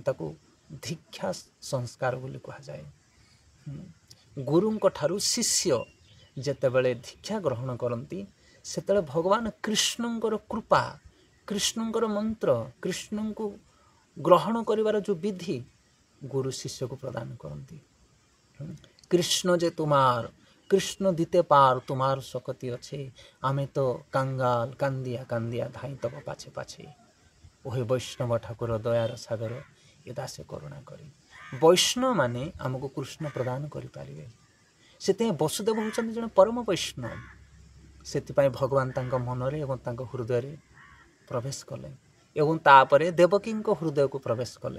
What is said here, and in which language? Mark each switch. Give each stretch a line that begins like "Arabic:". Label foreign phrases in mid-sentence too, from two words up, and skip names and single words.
Odia: ତାକୁ ଦୀକ୍ଷା ସଂସ୍କାର ବୋଲି କୁହାଯାଏ। ଗୁରୁଙ୍କ ଠାରୁ ଶିଷ୍ୟ ଯେତେବେଳେ ଦୀକ୍ଷା ଗ୍ରହଣ କରନ୍ତି, ସେତେବେଳେ ଭଗବାନ କୃଷ୍ଣଙ୍କର କୃପା, କୃଷ୍ଣଙ୍କର ମନ୍ତ୍ର, କୃଷ୍ଣଙ୍କୁ ଗ୍ରହଣ କରିବାର ଯେଉଁ ବିଧି ଗୁରୁ ଶିଷ୍ୟକୁ ପ୍ରଦାନ କରନ୍ତି।
Bangla: কৃষ্ণ যে তোমার, কৃষ্ণ দিতে পার তোমার শক্তি আছে, আমি তো কাঙ্গাল কান্দিয়া কান্দিয়া ধাই তব পাছে পাছে। ওহে বৈষ্ণব ঠাকুর দয়ার সাগর,
Odia: ଏ ଦାସେ କରୁଣା କରି। ବୈଷ୍ଣବ ମାନେ ଆମକୁ କୃଷ୍ଣ ପ୍ରଦାନ କରିପାରିବେ। ସେଥିପାଇଁ ବସୁଦେବ ହେଉଛନ୍ତି ଜଣେ ପରମ ବୈଷ୍ଣବ। ସେଥିପାଇଁ ଭଗବାନ ତାଙ୍କ ମନରେ ଏବଂ ତାଙ୍କ ହୃଦୟରେ ପ୍ରବେଶ କଲେ, ଏବଂ ତାପରେ ଦେବକୀଙ୍କ ହୃଦୟକୁ ପ୍ରବେଶ କଲେ।